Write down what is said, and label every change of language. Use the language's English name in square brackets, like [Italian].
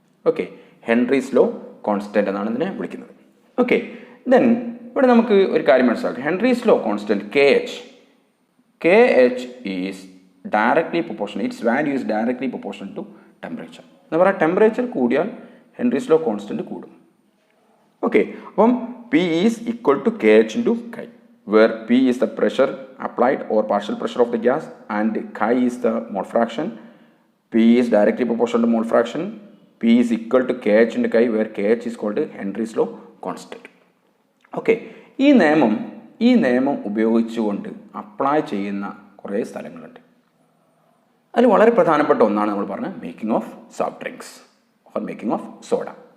[Malayalam] Okay, Henry's law constant എന്നാണ് ഇതിനെ വിളിക്കുന്നത്. ഓക്കെ, ദെൻ ഇവിടെ നമുക്ക് ഒരു കാര്യം മനസ്സിലാക്കാം. [English] Henry's law constant K H is directly proportional, its value is directly proportional to temperature. [Malayalam] എന്ന് പറയാം, ടെമ്പറേച്ചർ കൂടിയാൽ ഹെൻറീസ് ലോ കോൺസ്റ്റൻറ്റ് കൂടും. [English] Okay, അപ്പം P is equal to K H into chi, where P is the pressure applied or partial pressure of the gas and chi is the mole fraction. P is directly proportional to mole fraction. P is equal to kh into chi, where kh is called Henry's law constant. [Malayalam] Okay, ഈ നിയമം ഉപയോഗിച്ചുകൊണ്ട് apply ചെയ്യുന്ന കുറേ സ്ഥലങ്ങളുണ്ട്. അതിൽ വളരെ പ്രധാനപ്പെട്ട ഒന്നാണ് നമ്മൾ പറഞ്ഞത് [English] Making of soft drinks or making of soda.